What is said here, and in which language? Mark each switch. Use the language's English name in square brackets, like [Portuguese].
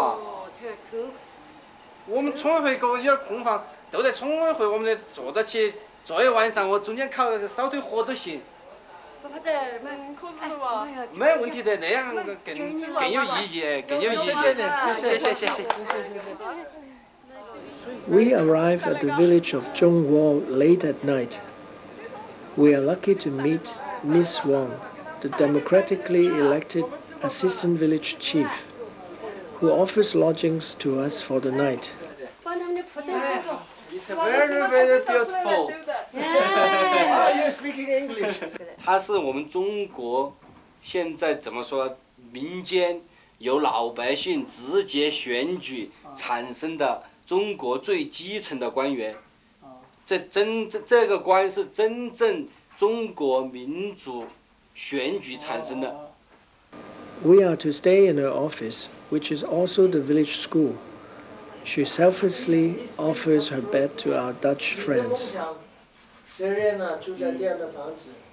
[Chinese] 哦，村。我们村委会给我有点空房，都在村委会，我们得坐到起，坐一晚上，我中间烤烧堆火都行。不得，可是嘛。没问题的，那样更有意义，更有意义。谢谢。 [English] We arrive at the village of Zhongguo late at night. We are lucky to meet Miss Wang, the democratically elected assistant village chief, who offers lodgings to us for the night. It's very beautiful. Are you speaking English? [Chinese] 它是我们中国现在怎么说，民间由老百姓直接选举产生的中国最基层的官员。这个官是真正中国民主选举产生的。 [English] We are to stay in her office, which is also the village school. She selflessly offers her bed to our Dutch friends. [Chinese] 谁人呢？住在这样的房子？